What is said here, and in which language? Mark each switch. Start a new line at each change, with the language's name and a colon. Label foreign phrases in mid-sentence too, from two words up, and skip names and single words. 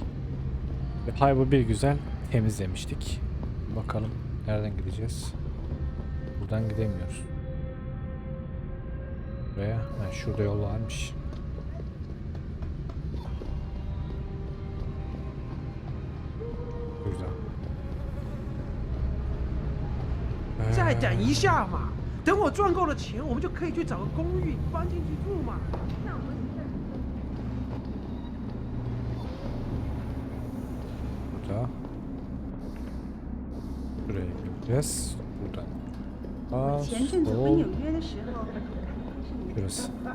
Turkish: Ve Hive'ı bir güzel temizlemiştik. Bakalım nereden gideceğiz? Buradan gidemiyoruz. Buraya. Şurada yol varmış. Güzel.
Chinese: 再等一下嘛，等我赚够了钱，我们就可以去找个公寓搬进去住嘛。
Turkish: Burada. Buraya gideceğiz. Buradan. Aa, sol. Şurası.